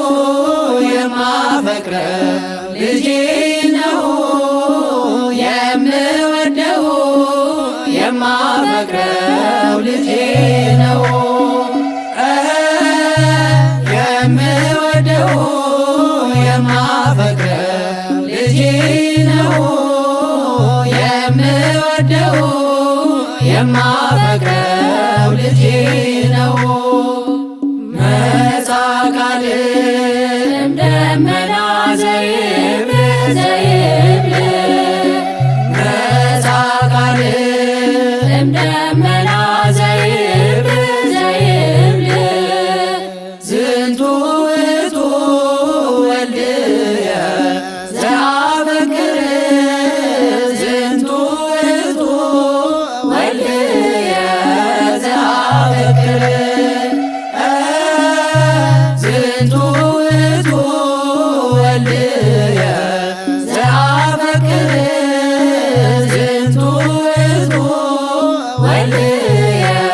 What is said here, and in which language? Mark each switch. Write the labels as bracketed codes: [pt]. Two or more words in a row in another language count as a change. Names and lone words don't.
[am] የማፈቅረው ልጄ ነው የምወደው የማፈቅረው ልጄ ነው የምወደው የማፈቅረው ልጄ ነው የምወደው የማፈቅረው ልጄ ነው [gez] መጻ ቃልም ደመና ዘይብል ዘይብል መጻ ቃልም ደመና ዘይብል ዘይብል ዝንቱ ውእቱ ወልድየ ዘአፈቅር ዝንቱ ውእቱ ወልድየ ዘአፈቅር ዝንቱ ውእቱ ወልድየ ዘአፈቅር ዝንቱ ውእቱ ወልድየ